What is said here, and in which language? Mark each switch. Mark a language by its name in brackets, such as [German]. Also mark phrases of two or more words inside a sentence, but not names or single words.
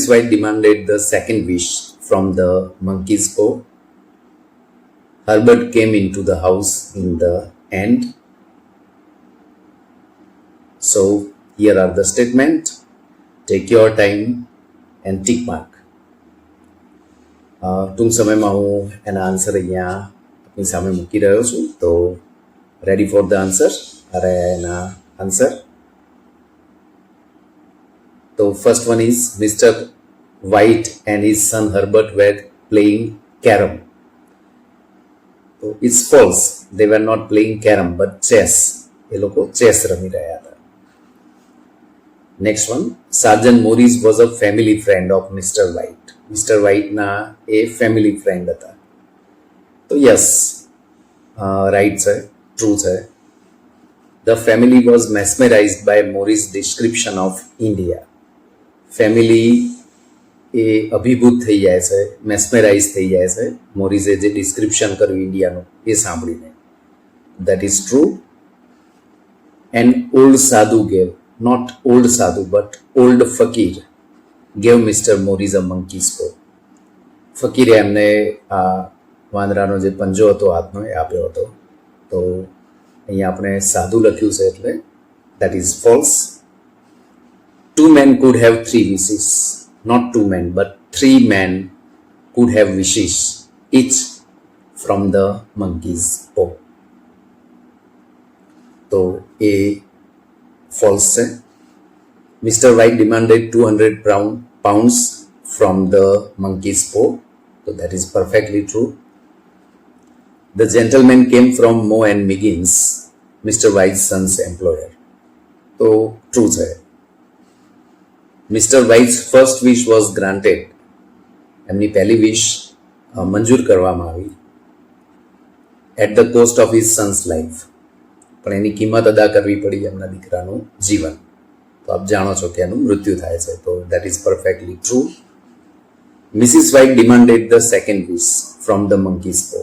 [English] White demanded the second wish from the monkey's paw. Herbert came into the house in the end. So, here are the statement. Take your time and tick mark. [Gujarati] ટૂંક સમયમાં હું એના આન્સર અહીંયા આપણી સામે મૂકી રહ્યો છું. તો [English] ready for the answer. [Gujarati] અરે એના આન્સર. [English] So first one is Mr. White and his son Herbert were playing carom. So it's false. They were not playing carom but chess. [Gujarati] એ લોકો chess રમી રહ્યા હતા. [English] Next one. Sergeant Morris was a family friend of Mr. [Gujarati] White. Mr. White ના એ [English] family friend [Gujarati] હતા. તો yes, right છે, true છે. [English] The family was mesmerized by Morris' description of India. [Gujarati] ફેમિલી એ અભિભૂત થઈ જાય છે, મેસ્મેરાઇઝ થઈ જાય છે મોરિસે જે ડિસ્ક્રિપ્શન કર્યું ઇન્ડિયાનું એ સાંભળીને. [English] That is true. And old sadhu gave, not old sadhu but old fakir gave Mister Morris a monkey's paw. [Gujarati] ફકીરે એમને આ વાંદરાનો જે પંજો હતો હાથનો એ આપ્યો હતો. તો અહીંયા આપણે સાધુ લખ્યું છે એટલે [English] that is false. 2 men could have 3 wishes. Not 2 men, but 3 men could have wishes, each from the monkey's paw. So, a false. Mr. White demanded 200 pounds from the monkey's paw. So, that is perfectly true. The gentleman came from Moe and Maggins, Mr. White's son's employer. So, true sir. Mr. White's first wish was granted. [Gujarati] એમની પહેલી વિશ મંજૂર કરવામાં આવી. [English] At the cost of his son's life. [Gujarati] પણ એની કિંમત અદા કરવી પડી એમના દીકરાનું જીવન. તો આપ જાણો છો કે એનું મૃત્યુ થાય છે. તો [English] that is perfectly true. Mrs White demanded the second wish from the monkey's paw.